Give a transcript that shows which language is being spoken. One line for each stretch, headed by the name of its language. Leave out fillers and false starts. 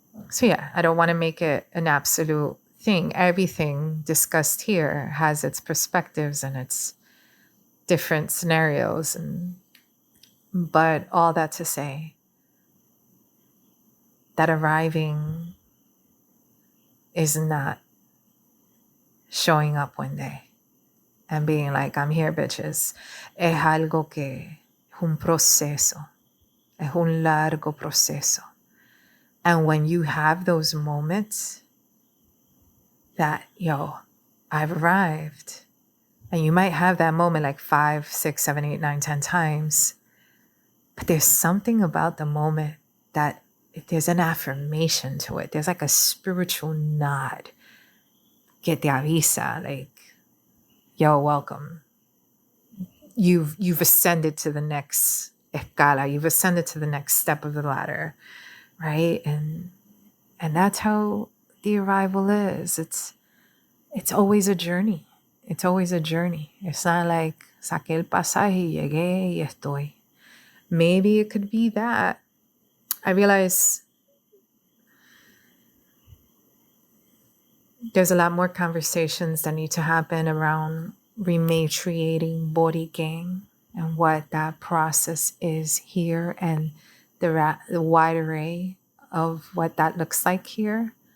English: So yeah, I don't want to make it an absolute thing. Everything discussed here has its perspectives and its different scenarios, but all that to say that arriving is not showing up one day and being like, I'm here, bitches.
Spanish: Es algo que es un proceso. Es un largo proceso.
English: And when you have those moments that, I've arrived, and you might have that moment like 5, 6, 7, 8, 9, 10 times, but there's something about the moment that there's an affirmation to it. There's like a spiritual nod.
Spanish: Que te avisa,
English: like, yo, welcome. You've ascended to the next escala. You've ascended to the next step of the ladder, right? And that's how the arrival is. It's always a journey. It's always a journey. It's not like
Spanish: saqué el pasaje, llegué y estoy.
English: Maybe it could be that. I realize there's a lot more conversations that need to happen around rematriating Borikén and what that process is here and the wide array of what that looks like here.